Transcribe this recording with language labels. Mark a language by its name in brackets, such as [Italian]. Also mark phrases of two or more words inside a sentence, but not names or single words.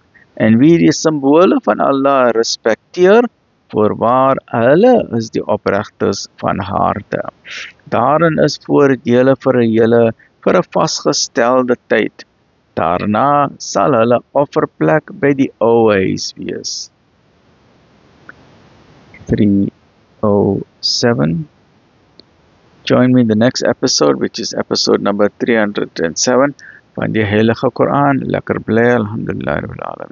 [Afrikaans] En wie die simbole van Allah respekteer, voorwaar hulle is die opregtes van harte. Daarin is voordele vir julle vir 'n vasgestelde tyd. Daarna sal hulle offerplek by die ou huis wees. 307. [English] Join me in the next episode, which is episode number 307 [Afrikaans] van die Heilige Quran. Lekker bly, [Arabic] الحمد لله رب العالمين.